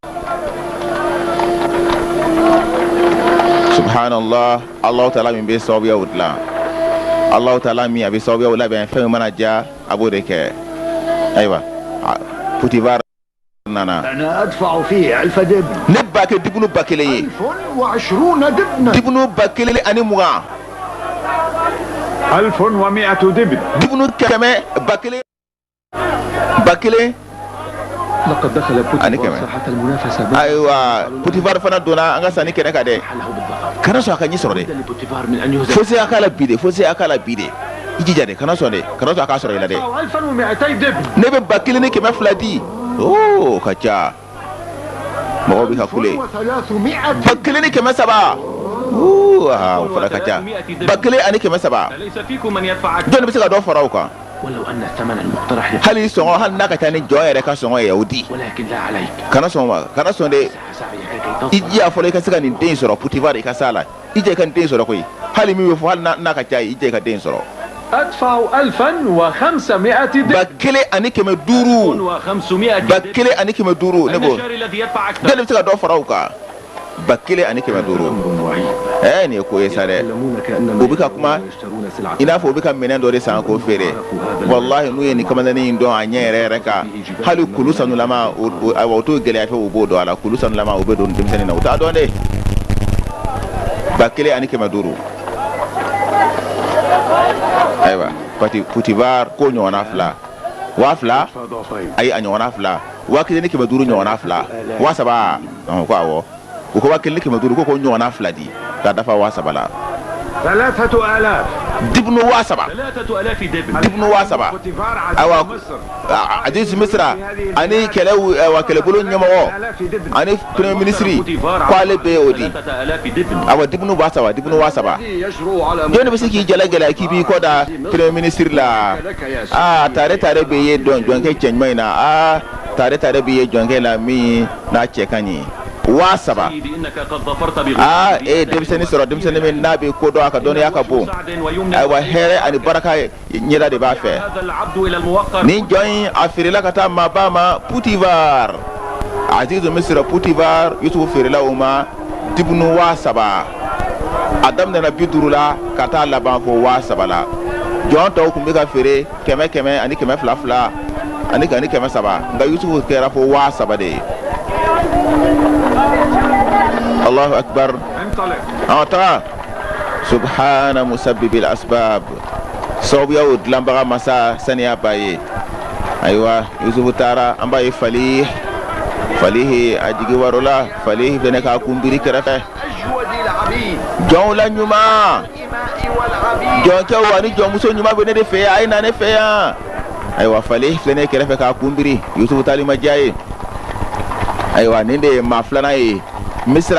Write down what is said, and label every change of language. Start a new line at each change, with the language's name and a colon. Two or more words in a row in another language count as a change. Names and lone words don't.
Arabic: سبحان الله الله تعالى
Bambara: min bɛ sababuyaw dilan
Arabic: الله تعالى
Bambara: min a bɛ sababuyaw labɛn fɛn min mana ja a b'o de kɛ ayiwa Potifar nana
Arabic: أنا أدفع فيه 1000 دبن
Bambara: ne b'a kɛ dibunu 1000 ye
Arabic: 1020 دبنا
Bambara: dibunu 1000 ani 20
Arabic: 1100 دبن
Bambara: dibunu 100 1000
Arabic: لقد دخل أنا بوتيفار كمان. ساحة المنافسة
Bambara: ayiwa Potifar fana donna an ka sanni kɛnɛ kan dɛ
Arabic: له بالضبط
Bambara: kana sɔn a ka ɲɛ sɔrɔ dɛ
Arabic: لابد لبوتيفار من أن يهزم
Bambara: fo se a k'a la bi de fo se a k'a la bi de i jija dɛ kana sɔn dɛ kana sɔn a k'a sɔrɔ i la dɛ
Arabic: 1200 دبن
Bambara: ne bɛ 1000 ni 200 di o ka ca mɔgɔw bɛ ka kule 1300 1000 ni 700 o fana ka ca 1000 ani 700
Arabic: أليس فيكم من يدفع أكثر؟
Bambara: jɔn de bɛ se ka dɔ fara o kan
Arabic: ولو أن الثمن المقترح
Bambara: hali sɔngɔ hali n'a ka ca ni jɔn yɛrɛ ka sɔngɔ ye o di
Arabic: ولكن لا عليك
Bambara: kana sɔn ma kana sɔn de
Arabic: سأساعدك
Bambara: i
Arabic: كي تصل
Bambara: jija fɔlɔ i ka se ka nin den sɔrɔ Potifar i ka s'a la i jija i ka nin den sɔrɔ koyi hali min bɛ fɔ hali n'a ka ca ye i jija i ka den sɔrɔ
Arabic: أدفع 1500 دبن
Bambara: 1000 ani 500
Arabic: و500
Bambara: 1000 ani 500 ne
Arabic: أين
Bambara: ko
Arabic: الشاري الذي يدفع
Bambara: jɔn de
Arabic: أكثر؟
Bambara: bɛ se ka dɔ fara o kan 1000 ani 500 nin ye ko ye sa dɛ
Arabic: يتكلمون كأنما
Bambara: u bɛ ka kuma
Arabic: يشترون سلعة
Bambara: i n'a fɔ u bɛ ka minɛn dɔ de san k'o feere walahi n'u ye nin kamalennin in dɔn a ɲɛ yɛrɛ yɛrɛ kan hali kulu sanulama ayiwa o t'o gɛlɛya fɛ u b'o dɔn a la kulu sanulama u bɛ don denmisɛnnin na u t'a dɔn de 1000 ani 500 ayiwa Potifar ko ɲɔgɔnna 2 1000
Arabic: فضعفين
Bambara: ayi a ɲɔgɔnna 2 1000 ni 500 ɲɔgɔnna 2 3000 ko awɔ u ko 1,500 ko ɲɔgɔnna 2 di ka dafa 7,000 la 3,000 dibnu 7,000
Arabic: 3,000 دبن
Bambara: dibnu 7,000
Arabic: بوتيفار
Bambara: awa
Arabic: عزيز مصر
Bambara: aziz misra ani kɛlɛbolo ɲɛmɔgɔ ani
French: premier ministre
Bambara: ko ale bɛ o di
Arabic: 3,000 دبن
Bambara: awa dibnu 7,000 jɔnni bɛ se k'i jalagɛlɛ k'i b'i kɔ da
French: premier ministre
Bambara: la tare bɛ ye jɔnkɛ cɛ ɲuman in na tare bɛ ye jɔnkɛ la min n'a cɛ ka ɲi 7,000
Arabic: إنك قد ظفرت بغير
Bambara: denmisɛnnin sɔrɔ denmisɛnnin min n'a bɛ ko dɔn a ka dɔnniya ka bon ayiwa hɛrɛ ani baraka ɲɛda de b'a fɛ
Arabic: هذا العبد إلى الموقر
Bambara: nin jɔn in a feerela ka taa maaba ma Potifar azizu misira Potifar Yusufu feerela o ma dibunu 7,000 a daminɛna 50 la ka taa laban fo 7,000 la jɔn tɔw tun bɛ ka feere 100 ani 200 ani 300 nka Yusufu kɛra fo 7,000 de ye
Arabic: الله أكبر
Bambara: taga
Arabic: سبحان مسبب الأسباب
Bambara: sababuyaw dilanbaga masa saniya b'a ye ayiwa Yusufu taara an b'a ye Falihi a jigi waro la Falihi fɛnɛ k'a kunbiri kɛrɛfɛ jɔnw la ɲuman jɔnkɛw ani jɔnmuso ɲuman bɛ ne de fɛ yan a ye na ne fɛ yan ayiwa Falihi filɛ kɛrɛfɛ k'a kunbiri Yusufu taali ma diya ye ayiwa nin de ye maa filanan ye Misira